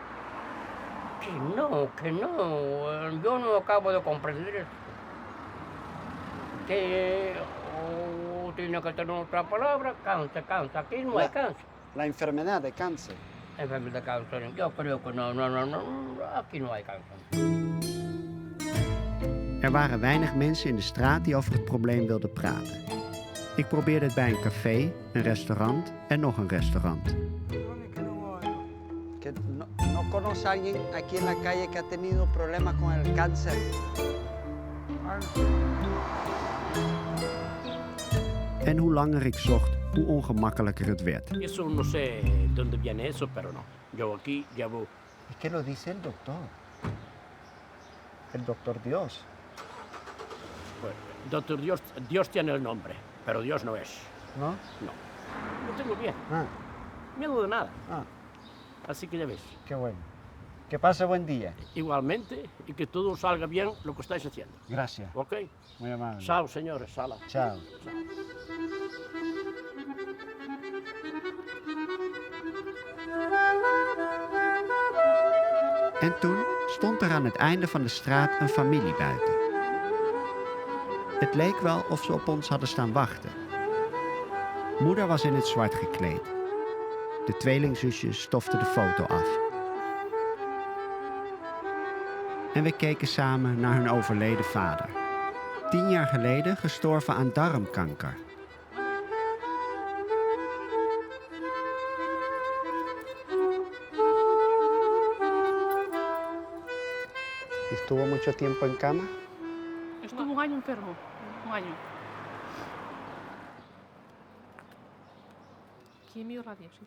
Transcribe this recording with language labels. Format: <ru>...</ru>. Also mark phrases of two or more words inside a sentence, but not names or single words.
<es>Que no. Yo no acabo de comprender eso. Que tiene que tener otra palabra, cáncer. Aquí no hay cáncer. La enfermedad de cáncer. Enfermedad de cáncer. Yo creo que no. Aquí no hay cáncer.</es> <nl>Er waren weinig mensen in de straat die over het probleem wilden praten. Ik probeerde het bij een café, een restaurant en nog een restaurant.</nl> <es>Que no conoce a alguien aquí en la calle que ha tenido problemas con el cáncer.</es> <nl>En hoe langer ik zocht, hoe ongemakkelijker het werd.</nl> <es>Eso no sé dónde viene eso, pero no. Yo aquí llevo... ¿Y qué lo dice el doctor? El doctor Dios. Pues, doctor Dios tiene el nombre, pero Dios no es. ¿No? No. Lo tengo bien. Ah. Miedo de nada. Ah. Así que ya ves. Qué bueno. Que pase buen día. Igualmente, y que todo salga bien lo que estáis haciendo. Gracias. ¿Ok? Muy amable. Chao, señores. Sala. Chao.</es> <nl>En toen stond er aan het einde van de straat een familie buiten. Het leek wel of ze op ons hadden staan wachten. Moeder was in het zwart gekleed. De tweelingzusjes stoften de foto af. En we keken samen naar hun overleden vader. 10 jaar geleden gestorven aan darmkanker.</nl> <es>¿Estuvo mucho tiempo en cama? Estuvo un año enfermo, un año. Quimio, radio, sí.</es>